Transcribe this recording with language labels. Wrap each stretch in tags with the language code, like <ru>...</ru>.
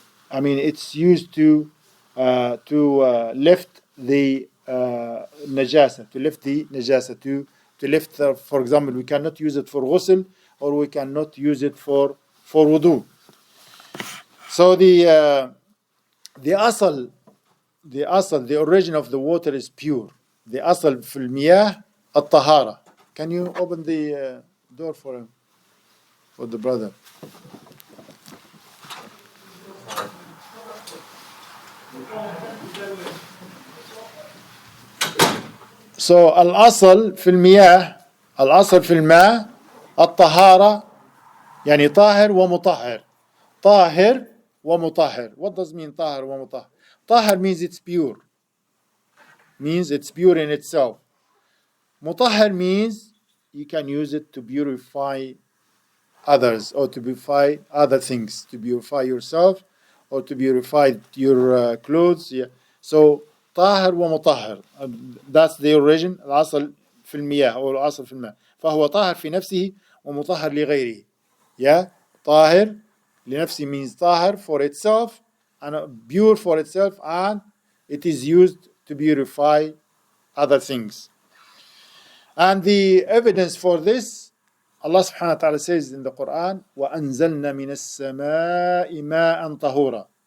<en>I mean, it's used to lift the najasa, to lift the najasa, to lift. For example, we cannot use it for ghusl, or we cannot use it for wudu. So the asal, the origin of the water is pure.</en> <ar>The asal في المياه الطهارة.</ar> <en>Can you open the door for him, for the brother?</en> <ar>So الأصل في المياه، الأصل في الماء الطهارة، يعني طاهر ومطهر. طاهر ومطهر.</ar> <en>What does mean طاهر ومطهر? طاهر means it's pure. Means it's pure in itself. مطهر means you can use it to purify others, or to purify other things, to purify yourself, or to purify your clothes. Yeah. So طاهر ومطهر, that's the origin.</en> <ar>الأصل في المياه أو الأصل في الماء. فهو طاهر في نفسه ومطهر لغيره.</ar> <en>Yeah.</en> <ar>طاهر لنفسه</ar> <en>means طاهر for itself, and pure for itself, and it is used to purify other things. And the evidence for this, Allah subhanahu wa ta'ala says in the Quran,</en> <ar>وَأَنزَلْنَا مِنَ السَّمَاءِ مَاءً طَهُورًا.</ar>